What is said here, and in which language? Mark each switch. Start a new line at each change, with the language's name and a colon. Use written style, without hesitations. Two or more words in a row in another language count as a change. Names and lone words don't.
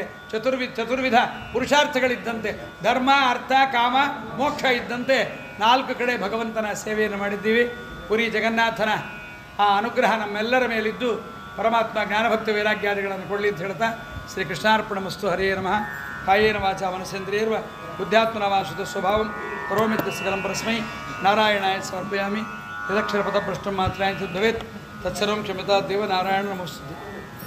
Kannada: ಚತುರ್ವಿಧ ಪುರುಷಾರ್ಥಗಳಿದ್ದಂತೆ, ಧರ್ಮ ಅರ್ಥ ಕಾಮ ಮೋಕ್ಷ ಇದ್ದಂತೆ 4 ಕಡೆ ಭಗವಂತನ ಸೇವೆಯನ್ನು ಮಾಡಿದ್ದೀವಿ. ಪುರಿ ಜಗನ್ನಾಥನ ಆ ಅನುಗ್ರಹ ನಮ್ಮೆಲ್ಲರ ಮೇಲಿದ್ದು ಪರಮಾತ್ಮ ಜ್ಞಾನಭಕ್ತ ವೈರಾಗ್ಯಾದಿಗಳನ್ನು ಕೊಡಲಿ ಅಂತ ಹೇಳ್ತಾ ಶ್ರೀಕೃಷ್ಣಾರ್ಪಣಮಸ್ತು.
Sanskrit: ಹರೇ ನಮಃ. ಕಾಯೇನ ವಾಚ ಮನಸೇಂದ್ರಿಯರ್ವ ಬುದ್ಧ್ಯಾತ್ಮನವಾಸುತ ಸ್ವಭಾವಂ ಕರೋಮಿತ್ಯ ಸಕಲಂ ಪರಸ್ಮೈ ನಾರಾಯಣಾಯ ಸಮರ್ಪಯಾಮಿ. ಯದಕ್ಷರಪದಭ್ರಷ್ಟಂ ಮಾತ್ರಾಯಂತ ಭವೇತ್ ತತ್ಸರ್ವಂ ಕ್ಷಮ್ಯತಾ ದೇವ ನಾರಾಯಣ ನಮೋಸ್ತುತೆ.